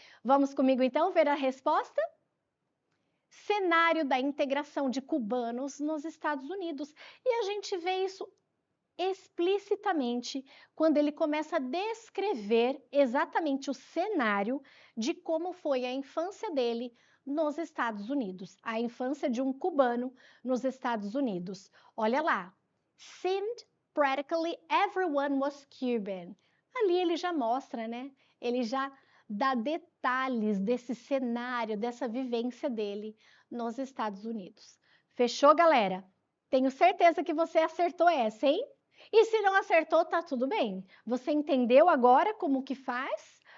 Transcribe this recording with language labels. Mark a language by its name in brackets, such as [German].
[Portuguese] Vamos comigo então ver a resposta? Cenário da integração de cubanos nos Estados Unidos. E a gente vê isso explicitamente quando ele começa a descrever exatamente o cenário de como foi a infância dele nos Estados Unidos, a infância de um cubano nos Estados Unidos. Olha lá, [English] seemed practically everyone was Cuban. [Portuguese] Ali ele já mostra, né? Ele já dá detalhes desse cenário, dessa vivência dele nos Estados Unidos. Fechou, galera? Tenho certeza que você acertou essa, hein? E se não acertou, tá tudo bem. Você entendeu agora como que faz?